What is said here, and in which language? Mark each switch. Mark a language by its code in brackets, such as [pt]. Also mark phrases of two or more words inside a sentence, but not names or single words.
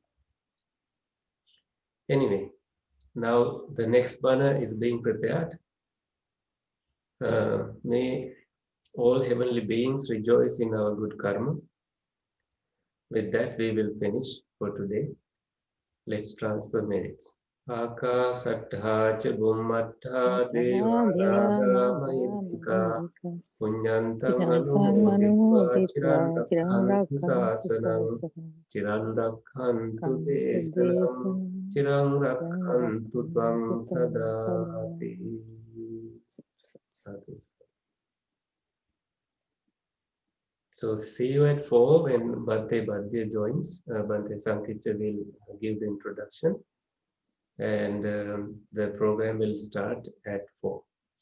[en] Anyway, now the next bana is being prepared. May all heavenly beings rejoice in our good karma. With that, we will finish for today. Let's transfer merits. [pi] Akasattha cha bhummattha devanaga mahimika punyantang anumoditva chiran rakhantu sasanam chiran rakhantu desanam chiran rakhantu tvam sadati. [en] So see you at 4 when Bhante Badhya joins. Bhante Sankitya will give the introduction, and the program will start at 4.